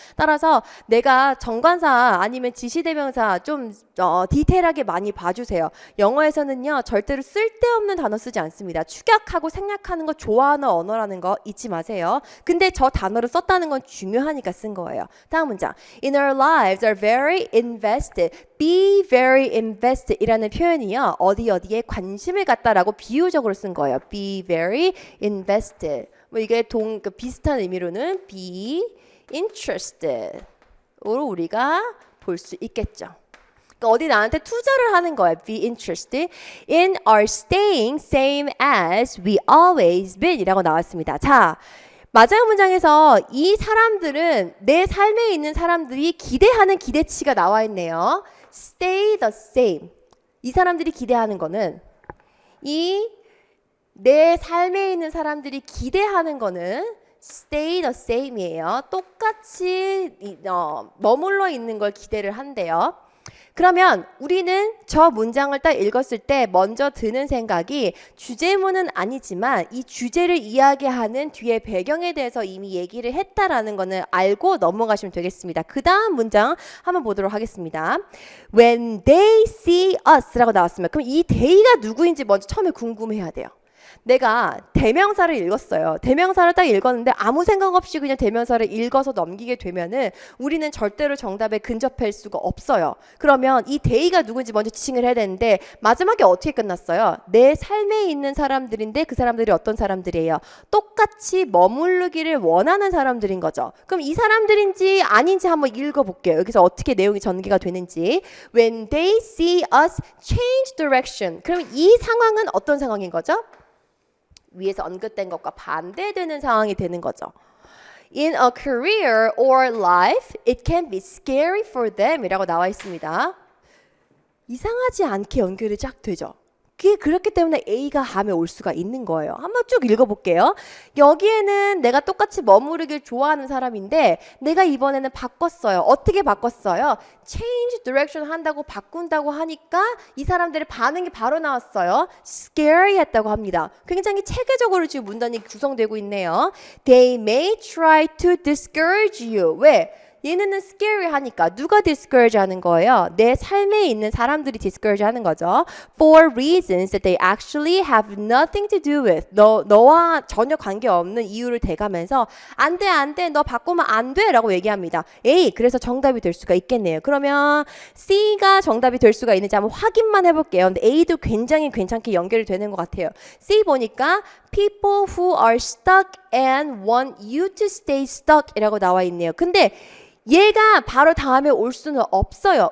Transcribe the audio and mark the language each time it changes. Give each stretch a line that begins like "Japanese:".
Korean: 따라서 내가 정관사 아니면 지시대명사 좀 디테일하게 많이 봐주세요. 영어에서는요 절대로 쓸데없는 단어 쓰지 않습니다. 축약하고 생략하는 거 좋아하는 언어라는 거 잊지 마세요. 근데 저 단어를 썼다는 건 중요하니까 쓴 거예요. 다음 문장.
English: In our lives are very invested. Be very invested
Korean: 이라는 표현이요. 어디에 관심을 갖다라고 비유적으로 쓴 거예요.
English: Be very invested.
Korean: 뭐 이게 비슷한 의미로는 be interested 으로 우리가 볼 수 있겠죠. 어디 나한테 투자를 하는 거야.
English: Be interested in our staying same as we always been
Korean: 이라고 나왔습니다. 자, 마지막 문장에서 이 사람들은 내 삶에 있는 사람들이 기대하는 기대치가 나와 있네요.
English: Stay the same.
Korean: 이 사람들이 기대하는 거는 내 삶에 있는 사람들이 기대하는 거는
English: stay the same
Korean: 이에요. 똑같이 머물러 있는 걸 기대를 한대요. 그러면 우리는 저 문장을 딱 읽었을 때 먼저 드는 생각이 주제문은 아니지만 이 주제를 이야기하는 뒤에 배경에 대해서 이미 얘기를 했다라는 거는 알고 넘어가시면 되겠습니다. 그 다음 문장 한번 보도록 하겠습니다.
English: When they see us라고
Korean: 나왔습니다. 그럼 이 they가 누구인지 먼저 처음에 궁금해야 돼요. 내가 대명사를 읽었어요. 대명사를 딱 읽었는데 아무 생각 없이 그냥 대명사를 읽어서 넘기게 되면은 우리는 절대로 정답에 근접할 수가 없어요. 그러면 이 they가 누군지 먼저 지칭을 해야 되는데 마지막에 어떻게 끝났어요? 내 삶에 있는 사람들인데 그 사람들이 어떤 사람들이에요? 똑같이 머무르기를 원하는 사람들인 거죠. 그럼 이 사람들인지 아닌지 한번 읽어볼게요. 여기서 어떻게 내용이 전개가 되는지.
English: When they see us change direction.
Korean: 그럼 이 상황은 어떤 상황인 거죠? 위에서 언급된 것과 반대되는 상황이 되는 거죠.
English: In a career or life, it can be scary for them
Korean: 이라고 나와 있습니다. 이상하지 않게 연결이 쫙 되죠. 그게 그렇기 때문에 A가 다음에 올 수가 있는 거예요. 한번 쭉 읽어볼게요. 여기에는 내가 똑같이 머무르길 좋아하는 사람인데 내가 이번에는 바꿨어요. 어떻게 바꿨어요?
English: change direction
Korean: 한다고 바꾼다고 하니까 이 사람들의 반응이 바로 나왔어요. scary 했다고 합니다. 굉장히 체계적으로 지금 문단이 구성되고 있네요.
English: They may try to discourage you.
Korean: 왜? 얘네는 scary 하니까 누가 discourage 하는 거예요? 내 삶에 있는 사람들이 discourage 하는 거죠.
English: For reasons that they actually have nothing to do with.
Korean: 너와 전혀 관계없는 이유를 대가면서 안 돼, 너 바꾸면 안 돼 라고 얘기합니다. A, 그래서 정답이 될 수가 있겠네요. 그러면 C가 정답이 될 수가 있는지 한번 확인만 해볼게요. 근데 A도 굉장히 괜찮게 연결이 되는 것 같아요.
English: C 보니까 people who are stuck and want you to stay stuck
Korean: 이라고 나와 있네요. 근데 얘가 바로 다음에 올 수는 없어요.